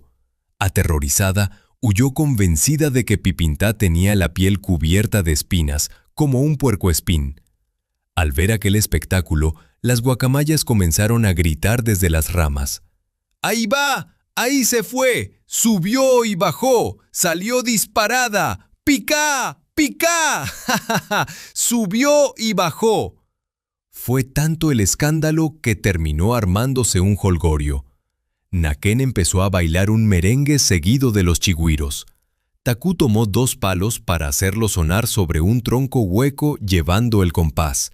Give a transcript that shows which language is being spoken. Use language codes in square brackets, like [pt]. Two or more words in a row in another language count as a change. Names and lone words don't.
[es] Aterrorizada, huyó convencida de que Pipintá tenía la piel cubierta de espinas, como un puercoespín. Al ver aquel espectáculo, las guacamayas comenzaron a gritar desde las ramas. ¡Ahí va! ¡Ahí se fue! ¡Subió y bajó! ¡Salió disparada! ¡Picá! ¡Picá! ¡Ja, ja, ja! ¡Subió y bajó! Fue tanto el escándalo que terminó armándose un jolgorio. Naquén empezó a bailar un merengue seguido de los chigüiros. Takú tomó 2 palos para hacerlo sonar sobre un tronco hueco llevando el compás.